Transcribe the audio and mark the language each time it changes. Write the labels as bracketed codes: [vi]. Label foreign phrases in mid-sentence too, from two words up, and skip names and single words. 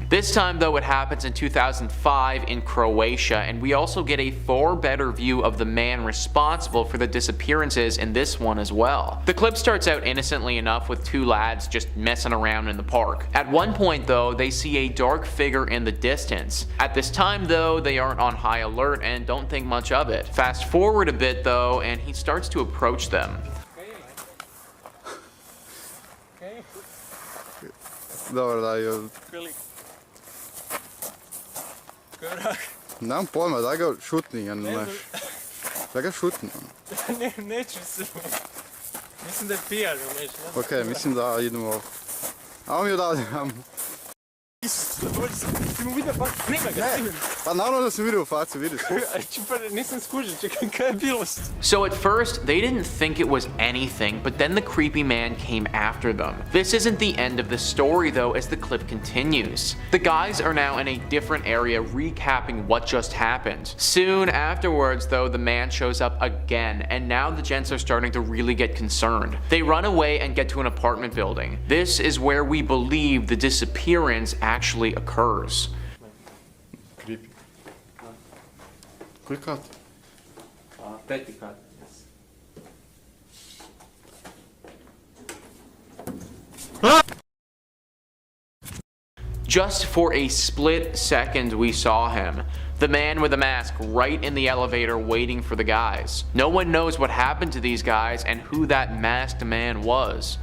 [en] This time though it happens in 2005 in Croatia and we also get a far better view of the man responsible for the disappearances in this one as well. The clip starts out innocently enough with 2 lads just messing around in the park. At one point though, they see a dark figure in the distance. At this time though, they aren't on high alert and don't think much of it. Fast forward a bit though and he starts to approach them. [hr] Dobro, daj joj. Nemam pojma, daj ga šutni, ja ne znaš. Daj ga šutni. Neću se. Mislim da je pijan, nešto. Okej, mislim da idemo. A on mi odavde. Dođi se, ti mu vidio facu, snima ga, snima ga. Pa naravno da sam vidio facu, vidiš. Nisam skužio, čekaj, kaj je bilo? [en] So at first, they didn't think it was anything, but then the creepy man came after them. This isn't the end of the story though, as the clip continues. The guys are now in a different area recapping what just happened. Soon afterwards though, the man shows up again, and now the gents are starting to really get concerned. They run away and get to an apartment building. This is where we believe the disappearance actually occurs. Creepy. [hr] Koji kat? Peti kat. [en] Just for a split second we saw him. The man with the mask right in the elevator waiting for the guys. No one knows what happened to these guys and who that masked man was.